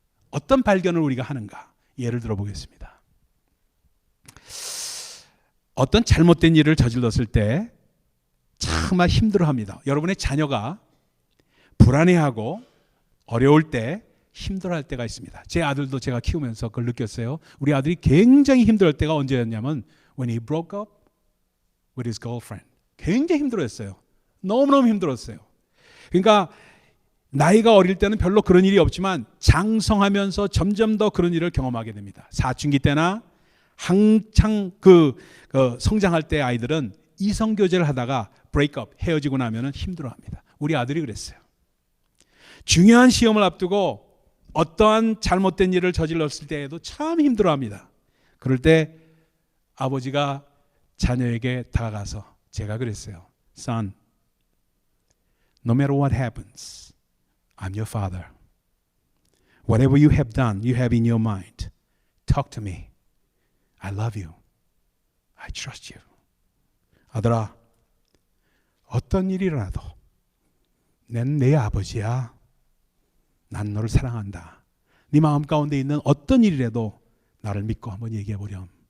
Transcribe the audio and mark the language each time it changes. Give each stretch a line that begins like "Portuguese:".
Korean: 어떤 발견을 우리가 하는가? 예를 들어 보겠습니다. 어떤 잘못된 일을 저질렀을 때 정말 힘들어합니다. 여러분의 자녀가 불안해하고 어려울 때 힘들어할 때가 있습니다. 제 아들도 제가 키우면서 그걸 느꼈어요. 우리 아들이 굉장히 힘들어할 때가 언제였냐면
English: when he broke up with his girlfriend.
Korean: 굉장히 힘들어했어요. 너무너무 힘들었어요. 그러니까 나이가 어릴 때는 별로 그런 일이 없지만 장성하면서 점점 더 그런 일을 경험하게 됩니다. 사춘기 때나 한창 성장할 때 아이들은 이성교제를 하다가 브레이크업, 헤어지고 나면 힘들어합니다. 우리 아들이 그랬어요. 중요한 시험을 앞두고 어떠한 잘못된 일을 저질렀을 때에도 참 힘들어합니다. 그럴 때 아버지가 자녀에게 다가가서 제가 그랬어요.
English: Son, no matter what happens, I'm your father. Whatever you have done, you have in your mind. Talk to me. I love you. I trust you.
Korean: 아들아, 어떤 일이 일어나도 난 내 아버지야. 난 너를 사랑한다. 네 마음 가운데 있는 어떤 일이라도 나를 믿고 한번 얘기해 보렴.